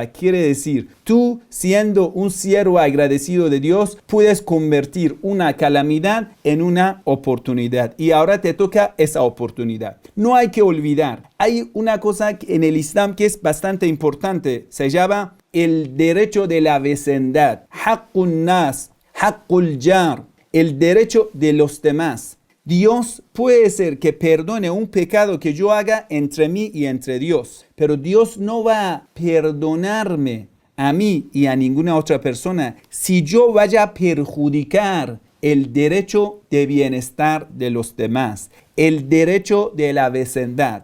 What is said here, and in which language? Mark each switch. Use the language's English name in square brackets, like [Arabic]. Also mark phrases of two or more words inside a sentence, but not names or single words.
[Spanish] Quiere decir, tú siendo un siervo agradecido de Dios, puedes convertir una calamidad en una oportunidad. Y ahora te toca esa oportunidad. No hay que olvidar. Hay una cosa en el Islam que es bastante importante. Se llama el derecho de la vecindad. [Arabic] حق الناس، حق الجار. [Spanish] El derecho de los demás. Dios puede ser que perdone un pecado que yo haga entre mí y entre Dios, pero Dios no va a perdonarme a mí y a ninguna otra persona si yo vaya a perjudicar el derecho de bienestar de los demás, el derecho de la vecindad.